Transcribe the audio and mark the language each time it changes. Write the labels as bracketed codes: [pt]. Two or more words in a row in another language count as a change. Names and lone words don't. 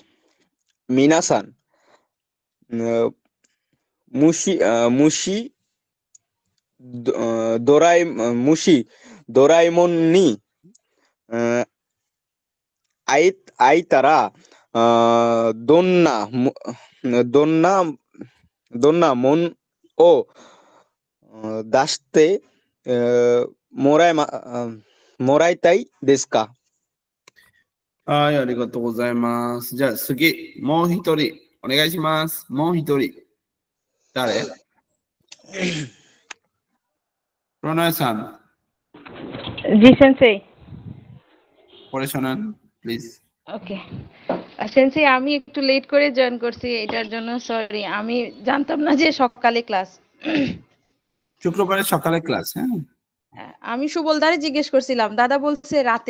[ja] 皆さん、虫ドラえもんに会えたらどんなもんを出してもらいたいですか？はい、ありがとうございます。じゃあ次、もう一人、お願いします。もう一人。誰？প্রণয়さん。 [bn] জি সেন্সেই। পড়ে শোনান প্লিজ। ওকে। সেন্সেই আমি একটু লেট করে জয়েন করছি, এটার জন্য সরি। আমি জানতাম না যে সকালে ক্লাস। শুক্রবারে সকালে ক্লাস। হ্যাঁ, আমি সুবলদারে জিজ্ঞেস করছিলাম, দাদা বলছে রাতে।